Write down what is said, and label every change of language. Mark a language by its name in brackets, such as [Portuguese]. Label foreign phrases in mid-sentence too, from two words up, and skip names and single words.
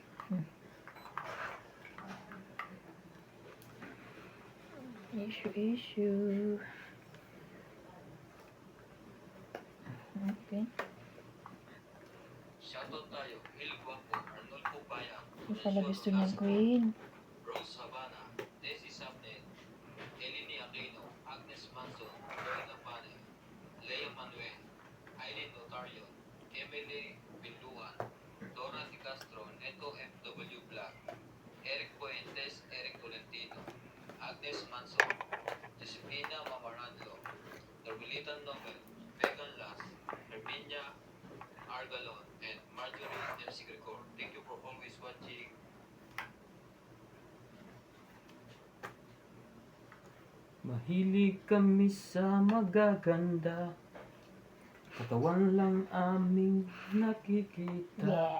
[Filipino] Issue. Okay. Shoutout tayo, Il Guapo, Arnold Pupaya, Ito pala gusto niyang queen. Rose Havana, Desi Sapnet, Eleni Aquino, Agnes Manson, Lorena Pane, Lea Manuel, Aileen Notario, Emily Binduan, Dora Di Castro, Neto FW Black, Eric Puentes, Eric Tolentino, Agnes Manson, Josefina Mamaranlo, Norbilitan Nobel, Vegan Las, Herminia Argalon, [English] and Marjorie MC Gregor. Thank you for always watching. [Filipino] Mahilig kami sa magaganda. Katawan lang aming nakikita. Yes.